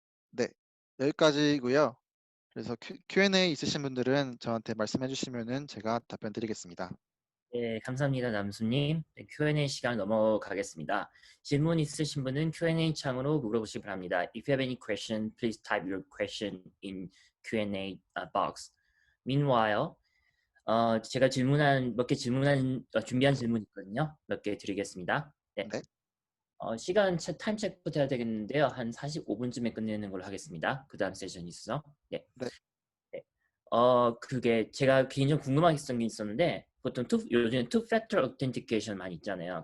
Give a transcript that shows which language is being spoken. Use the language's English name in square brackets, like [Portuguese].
[Korean] 네, 여기까지고요. 그래서 Q&A 있으신 분들은 저한테 말씀해 주시면은 제가 답변 드리겠습니다. 네, 감사합니다, 남수님. 네, Q&A 시간 넘어가겠습니다. 질문 있으신 분은 Q&A 창으로 물어보시기 바랍니다. [English] If you have any question, please type your question in Q&A box. Meanwhile, [Korean] 제가 준비한 질문 있거든요. 몇 개 드리겠습니다. 네. 네. 시간 타임 체크부터 해야 되겠는데요. 한 45분쯤에 끝내는 걸로 하겠습니다. 그 다음 세션이 있어서. 네. 네, 네. 그게 제가 개인적으로 궁금한 게 있었는데 보통 요즘 투 팩터 오텐티케이션 많이 있잖아요.